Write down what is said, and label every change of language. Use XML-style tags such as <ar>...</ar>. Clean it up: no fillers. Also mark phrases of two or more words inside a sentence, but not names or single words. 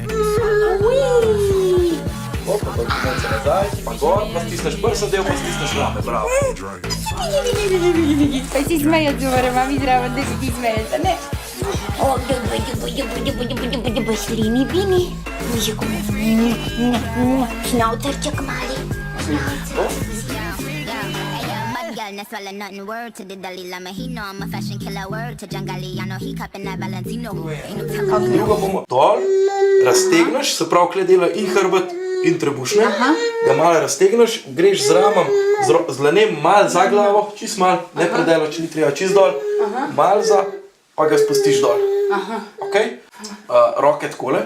<sl>Pa komovce nazaj, pa gor, pa stisneš prsen del, pa stisneš rame. Bravo. Pa si smejaš, govore, mami zraven, da si ti smejaš, a ne? Slini bini, schnauterček mali.</sl> <en>No swallow nothing, word to the Dalai Lama. He know I'm a fashion killer, word to Jangali. I know he cupping that Valentino. Ain't no telling.</en> <sl>Drugo bomo dol, raztegneš, se pravi, kle dela in hrbet in trebušne. Ga malo raztegneš, greš z ramom, z lanem malo za glavo, čist malo, ne predelo, če ni treba, čist dol, malo za, pa ga spustiš dol. Okej? Roke takole.</sl>